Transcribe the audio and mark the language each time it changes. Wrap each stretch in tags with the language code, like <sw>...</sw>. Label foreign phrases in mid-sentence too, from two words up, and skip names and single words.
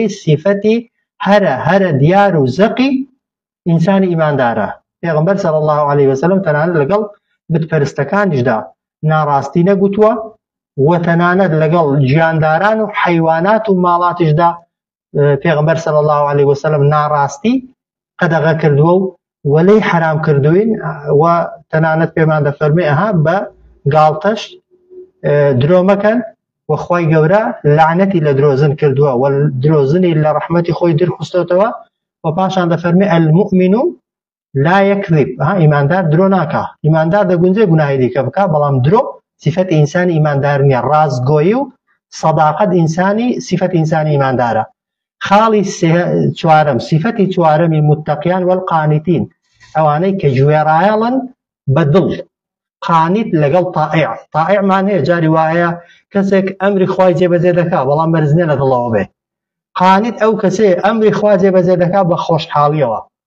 <ckb>سیفەتی هەرە دیار و زەقی ئینسانی ئیماندارە پێغەمبەر</ckb> <ar>صلی الله علیه وسلم</ar> <ckb>تەنانەت لەگەڵ بتپەرستەکانیشدا ناڕاستی نەگوتووە و تەنانەت لەگەڵ گیانداران و حەیوانات و ماڵاتیشدا پێغەمبەر</ckb> <ar>صلی الله علیه وسلم</ar> <ckb>ناڕاستی قەدەغە کردووە و وەلەی حرام کردوین و تەنانەت پێمان دەفەرمێ ئەها بە گاڵتەش درۆ مەکەن و خوای گەورە لعنەتی لە درۆزن کردووە و درۆزنی لە ڕەحمەتی خۆی درخستەوە و پاشان دەفەرمێ المؤمن</ckb> <ar>لا يكذب</ar> <ckb>ئیماندار درۆ ناکە ئیماندار دەگونجێ گوناهی دیکە بکە بەڵام درۆ صفەت ئینسانی ئیماندار نییە ڕازگۆیی و سەداقەت صفەت ئینسانی ئیماندارە خاڵی چوارەم صفەتی چوارەمی متتەقیان والقانیتین ئەوانەی کە گوێڕایەڵن بە دڵ قانیت لەگەڵ تائع مانەیە جاری وایە کەسێک ئەمری خوای جێبەجێ دەکا بەڵام مەرزنێ لە دڵەوە بێ قانیت ئەو کەسێ ئەمری خوا جێبەجێ دەکا بە خۆشحاڵیەوە</ckb>